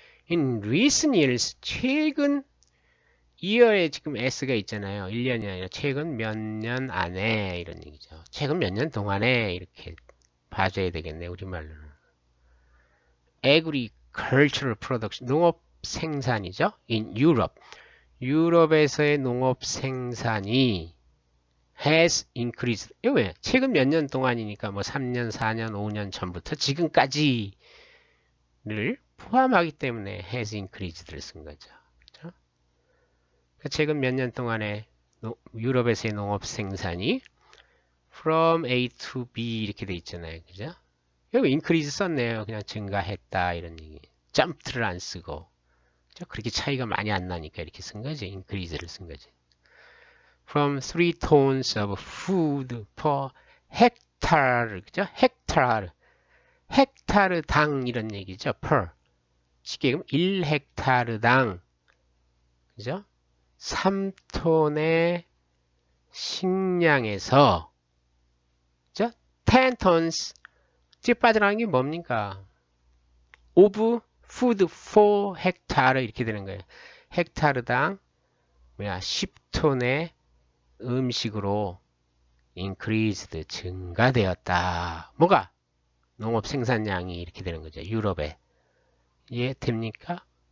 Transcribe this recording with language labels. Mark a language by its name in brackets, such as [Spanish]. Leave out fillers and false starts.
[English] In recent years, [Korean] 최근 year에 지금 s가 있잖아요. 1년이 아니라 최근 몇 년 안에 이런 얘기죠. 최근 몇 년 동안에 이렇게 봐줘야 되겠네, 우리말로는. [English] Agricultural production, [Korean] 농업 생산이죠. [English] In Europe, [Korean] 유럽에서의 농업 생산이 [English] has increased. [Korean] 이거 왜? 최근 몇 년 동안이니까 3년, 4년, 5년 전부터 지금까지를 포함하기 때문에 has increased를 쓴 거죠. 그렇죠? 최근 몇 년 동안에 유럽에서의 농업 생산이 from A to B 이렇게 돼 있잖아요. 그죠? 여기 increase 썼네요. 그냥 증가했다 이런 얘기. jumped를 안 쓰고. 그죠? 그렇게 차이가 많이 안 나니까 이렇게 쓴 거지. increase를 쓴 거지. [English] From 3 tons of food per hectare. [Korean] 그죠? 헥타르당 이런 얘기죠. per. 쉽게 얘기하면 1헥타르당. 그죠? 3톤의 식량에서, 그죠? [English] 10 tons. [Korean] 뒤에 빠져나가는 게 뭡니까? [English] of food for hectare [Korean] 이렇게 되는 거예요. 헥타르당 10톤의 음식으로 increased 증가되었다. 뭐가? 농업 생산량이 이렇게 되는 거죠. 유럽에. 이해됩니까?